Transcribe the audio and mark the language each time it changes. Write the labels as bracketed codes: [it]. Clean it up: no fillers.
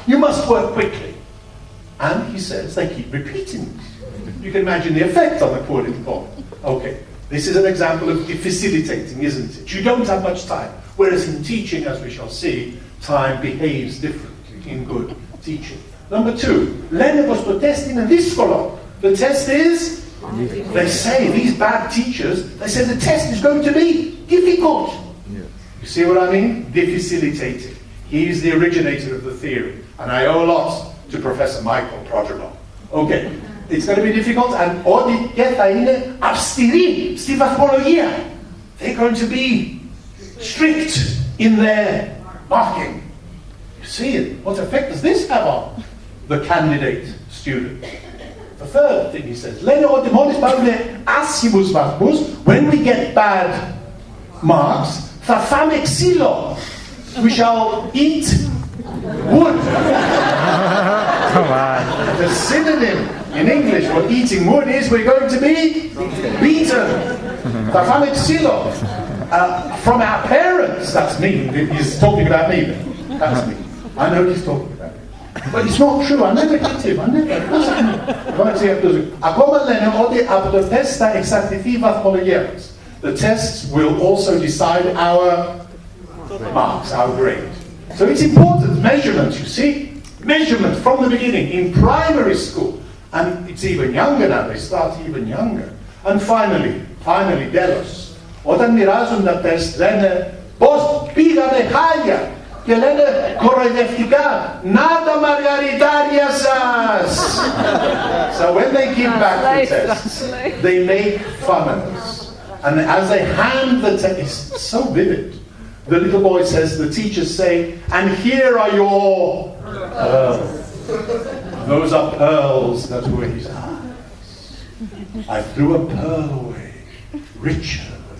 [en] You must work quickly. And he says they keep repeating it. You can imagine the effect on the poor little boy. Okay, this is an example of facilitating, isn't it? You don't have much time. Whereas in teaching, as we shall see, time behaves differently in good teaching. Number 2, [el] λένε πως το τεστ είναι δύσκολο. [en] The test is, they say, these bad teachers, they say the test is going to be difficult. You see what I mean? Difficilitating. He is the originator of the theory. And I owe a lot to Professor Michael Prodromou. Okay, it's going to be difficult, and [el] ότι και θα είναι αυστηροί στη βαθμολογία. [en] They're going to be strict in their marking. You see it? What effect does this have on the candidate student? The third thing he says, [el] λένε ότι μόλις πάρουμε άσχημους βαθμούς, [en] when we get bad marks, [el] θα φάμε ξύλο. [en] We shall eat wood. Come on. The synonym in English for eating wood is we're going to be beaten. [el] Θα φάμε ξύλο. [en] From our parents, that's me. He's talking about me then. That's me. I know he's talking about me. But it's not true. I never hit him. I never. It wasn't me. [el] Ακόμα λένε ότι από το τεστ θα εξαρτηθεί η βαθμολογία μας. [en] The tests will also decide our marks, our grade. So it's important. Measurement, you see? Measurement from the beginning in primary school. And it's even younger now. They start even younger. And finally, delos. [el] Όταν μοιράζουν τα τεστ λένε πώς πήγατε χάλια και λένε κοροϊδευτικά να τα μαργαριτάρια σας. [en] So when they give back the tests, they make fun of us. And as they hand the test, it's so vivid. The little boy says, the teachers say, and here are your pearls. Those are pearls that were his eyes. I threw a pearl away, richer.